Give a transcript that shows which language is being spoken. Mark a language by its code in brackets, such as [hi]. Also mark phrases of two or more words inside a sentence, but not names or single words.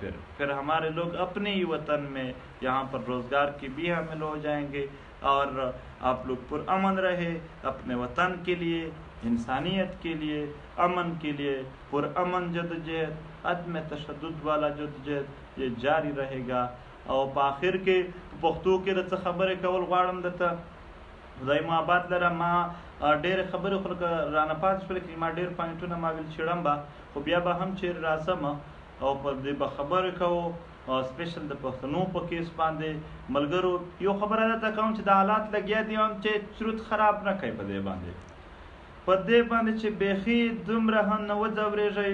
[ur] پھر ہمارے لوگ اپنے ہی وطن میں یہاں پر روزگار کی بھی حامل ہو جائیں گے. اور آپ لوگ پرامن رہے، اپنے وطن کے لیے، انسانیت کے لیے، امن کے لیے پرامن جدوجہد، عدم تشدد والا جدوجہد یہ جاری رہے گا. [ps] او په آخر کې پښتو کې د څه خبرې کول غواړم درته. خدای مو آباد لره. ما ډېرې خبرې خو لکه رانه پاتې شولې، که ما ډېر پوینټونه ما ویل چېړم به، خو بیا به هم چېرې راځم او په دې به خبرې کوو. سپیشل د پښتنو په کیس باندې ملګرو یو خبره درته کوم چې د حالات لګیا دي هم چې سرود خراب نه کوي په دې باندې چې بیخي دومره هم نه وځورېږئ.